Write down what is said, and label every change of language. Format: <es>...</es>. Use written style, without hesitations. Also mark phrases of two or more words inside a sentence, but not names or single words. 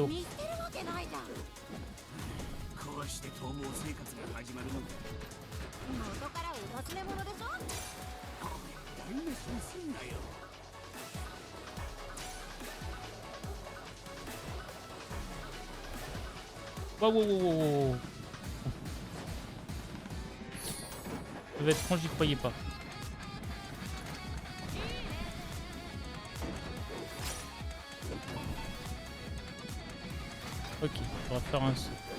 <ja>見捨てるわけないじゃん。こうして逃亡生活が始まるのだ。元からお忘れ物でしょ。台無しにすんなよ。 Wow, wow, wow, wow, wow.</ja> <fr>Ça va être franc, j'y croyais pas. Ok, on va faire un saut.</fr>